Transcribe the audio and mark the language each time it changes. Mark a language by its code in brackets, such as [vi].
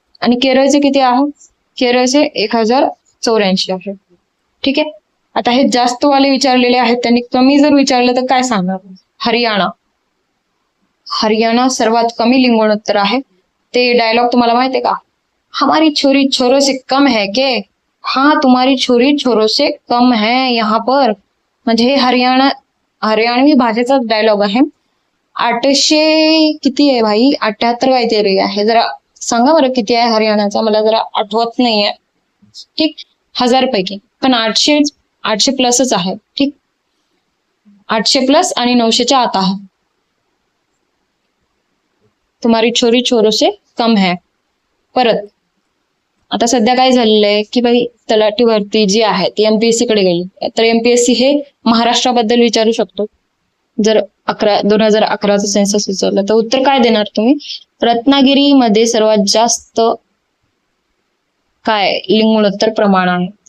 [mr] आणि केरळचे किती आहे? केरळचे 1084 आहे. ठीक आहे. आता हे जास्त वाले विचारलेले आहेत, त्यांनी कमी जर विचारलं तर काय सांगणार? हरियाणा. हरियाणा सर्वात कमी लिंग गुणोत्तर आहे. ते डायलॉग तुम्हाला माहिती आहे का? [hi] हमारी छोरी छोरों से कम है के? हाँ, तुम्हारी छोरी छोरों से कम है यहाँ पर. [mr] म्हणजे हे हरियाणवी भाषेचा डायलॉग आहे. 800 किती आहे भाई? 78 काहीतरी आहे. जरा सांगा बरं किती आहे हरियाणाचा, मला जरा आठवत नाहीये. ठीक, 1000 पैकी. पण 800 प्लसच आहे. ठीक, 800 प्लस आणि 900च्या आत आहे. [hi] तुम्हारी छोरी छोरों से कम है. [mr] परत आता सध्या काय झालेलं आहे की भाई तलाठी भरती जी आहे ती एमपीएससी कडे गेली. तर एमपीएससी हे महाराष्ट्राबद्दल विचारू शकतो. जर 2011चं सेन्सस विचारलं तर उत्तर काय देणार तुम्ही? रत्नागिरीमध्ये सर्वात जास्त काय लिंग गुणोत्तर प्रमाण आहे?